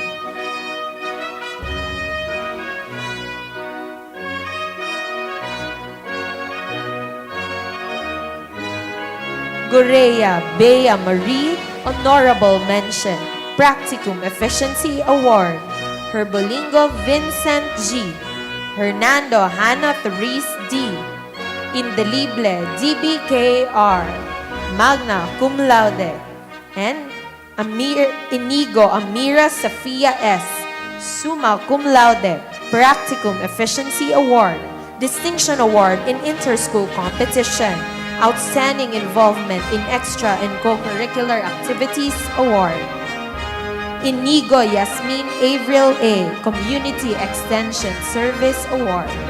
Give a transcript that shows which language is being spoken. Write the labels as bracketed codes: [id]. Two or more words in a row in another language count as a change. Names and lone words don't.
[en] Gorea Bea Marie, Honorable Mention, Practicum Efficiency Award. Herbolingo Vincent G. Hernando Hannah Therese D. Indelible DBKR, [la] Magna Cum Laude. [en] And Inigo Amira Safia S. [la] Summa Cum Laude, [en] Practicum Efficiency Award. Distinction Award in Interschool Competition. Outstanding Involvement in Extra and Co-Curricular Activities Award. Inigo Yasmin Avril A. Community Extension Service Award.